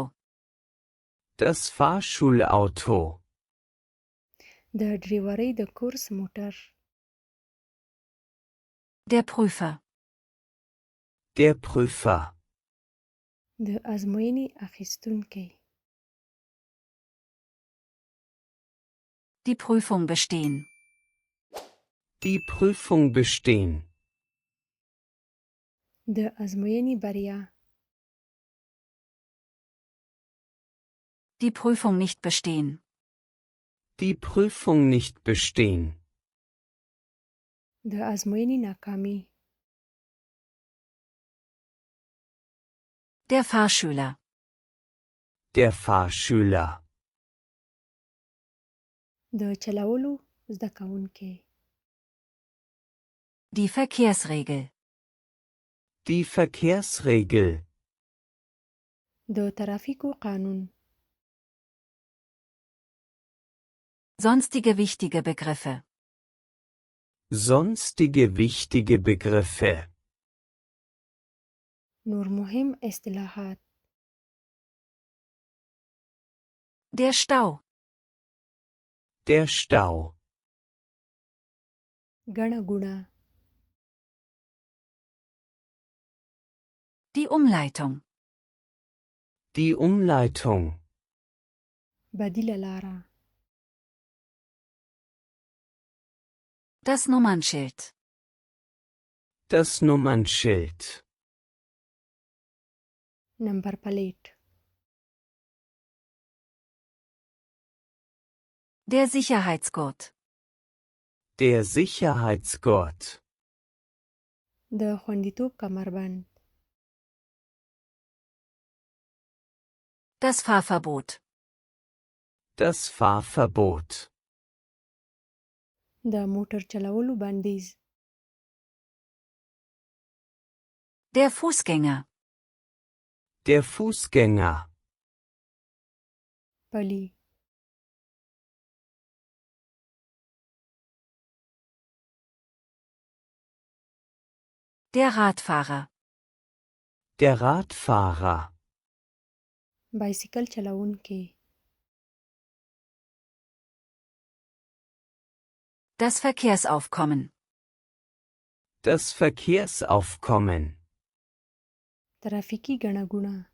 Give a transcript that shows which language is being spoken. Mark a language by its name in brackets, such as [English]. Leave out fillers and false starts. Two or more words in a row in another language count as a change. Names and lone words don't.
[German] Das Fahrschulauto. [Pashto] د ډریورۍ د کورس موټر. [German] Der Prüfer. Der Prüfer. [Pashto] د ازموینې اخیستونکی. [German] Die Prüfung bestehen. Die Prüfung bestehen. [Pashto] د ازموینې بریا. [German] Die Prüfung nicht bestehen. Die Prüfung nicht bestehen. [Pashto] د ازموینې ناکامي. [German] Der Fahrschüler. Der Fahrschüler. [Pashto] د چلولو زده کوونکی. [German] Die Verkehrsregel. Die Verkehrsregel. [Pashto] د ترافیکو قانون. [German] Sonstige wichtige Begriffe. Sonstige wichtige Begriffe. [Pashto] نور مهم اصطلاحات. [German] Der Stau. Der Stau. [Pashto] ګڼه ګوڼه. [German] Die Umleitung. Die Umleitung. [Pashto] بدیله لاره. [German] Das Nummernschild. Das Nummernschild. [Pashto] نمبر پلیت. [German] Der Sicherheitsgurt. Der Sicherheitsgurt. [Pashto] د خوندیتوب کمربند. [German] Das Fahrverbot. Das Fahrverbot. [Pashto] د موټر چلولو بندیز. [German] Der Fußgänger. Der Fußgänger. [Pashto] پلی. [German] Der Radfahrer. Der Radfahrer. [Pashto] بایسکل چلوونکی. [German] Das Verkehrsaufkommen. Das Verkehrsaufkommen. [Pashto] ترافیکی ګڼه ګوڼه.